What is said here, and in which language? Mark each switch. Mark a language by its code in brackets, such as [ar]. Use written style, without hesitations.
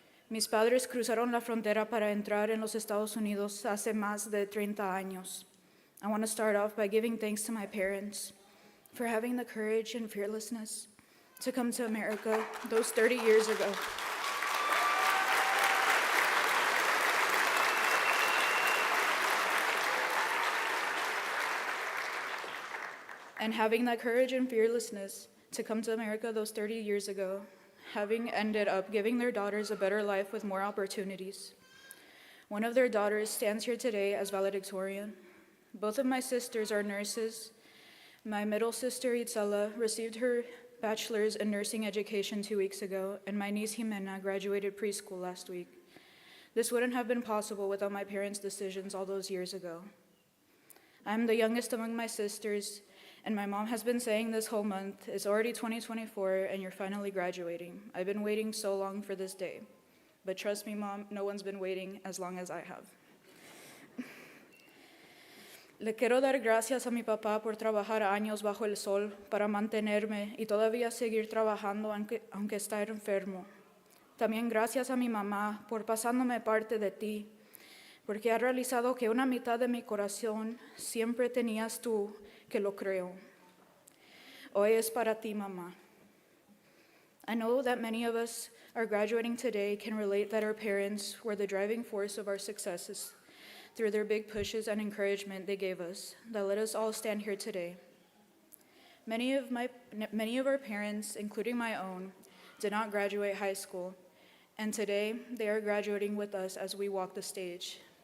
[es] Mis padres cruzaron la frontera para entrar en los Estados Unidos hace más de 30 años. [en] I want to start off by giving thanks to my parents for having the courage and fearlessness to come to America those 30 years ago. And having that courage and fearlessness to come to America those 30 years ago, having ended up giving their daughters a better life with more opportunities. One of their daughters stands here today as valedictorian. Both of my sisters are nurses. My middle sister, Itzela, received her bachelor's in nursing education 2 weeks ago, and my niece, Jimena, graduated preschool last week. This wouldn't have been possible without my parents' decisions all those years ago. I'm the youngest among my sisters, and my mom has been saying this whole month, it's already 2024 and you're finally graduating. I've been waiting so long for this day. But trust me, Mom, no one's been waiting as long as I have. [es] Le quiero dar gracias a mi papá por trabajar años bajo el sol para mantenerme y todavía seguir trabajando aunque está enfermo. También gracias a mi mamá por pasándome parte de ti, porque ha realizado que una mitad de mi corazón siempre tenías tú, que lo creo. Hoy es para ti, mamá. [en] I know that many of us are graduating today can relate that our parents were the driving force of our successes through their big pushes and encouragement they gave us that let us all stand here today. Many of our parents, including my own, did not graduate high school, and today they are graduating with us as we walk the stage.